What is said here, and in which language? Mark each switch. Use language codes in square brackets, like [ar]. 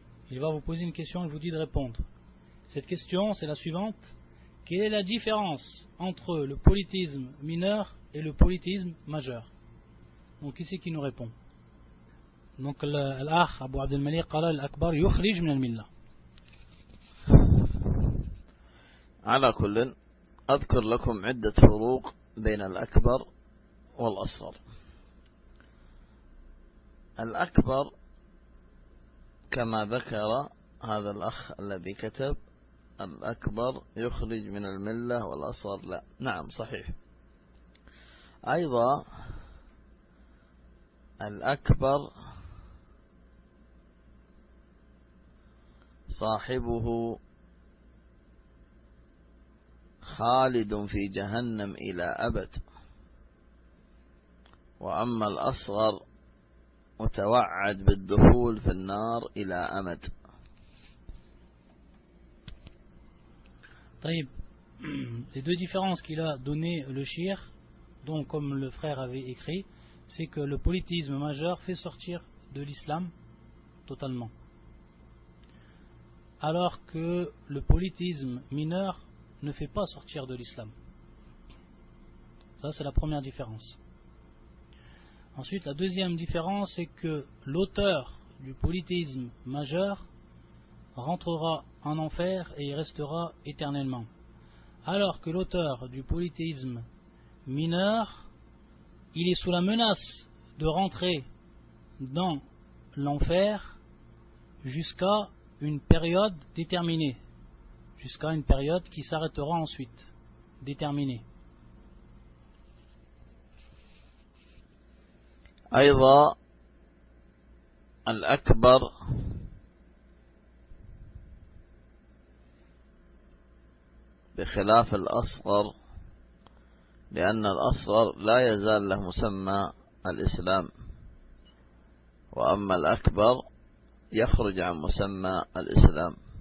[fr] Il va vous poser une question et il vous dit de répondre. Cette question, c'est la suivante. Quelle est la différence entre le polythéisme mineur et le polythéisme majeur? Donc, qui c'est qui nous répond? Donc, l'akh [ar] Abu Abdel Malik قال الأكبر يخرج من الملة. على كل أذكر لكم عدة فروق بين الأكبر والأصغر. الأكبر كما ذكر هذا الأخ الذي كتب، الأكبر يخرج من الملة والأصغر لا. نعم صحيح. أيضا الأكبر صاحبه خالد في جهنم إلى أبد، وأما الأصغر متوعد بالدخول في النار إلى أمد. طيب. [fr] Les deux différences qu'il a donné le shir, donc comme le frère avait écrit, c'est que le polythéisme majeur fait sortir de l'islam totalement, alors que le polythéisme mineur ne fait pas sortir de l'islam. Ça, c'est la première différence. Ensuite, la deuxième différence, c'est que l'auteur du polythéisme majeur rentrera en enfer et y restera éternellement, alors que l'auteur du polythéisme mineur, il est sous la menace de rentrer dans l'enfer jusqu'à une période déterminée, jusqu'à une période qui s'arrêtera ensuite, déterminée. [ar] أيضا الأكبر بخلاف الأصغر، لأن الأصغر لا يزال له مسمى الإسلام، وأما الأكبر يخرج عن مسمى الإسلام.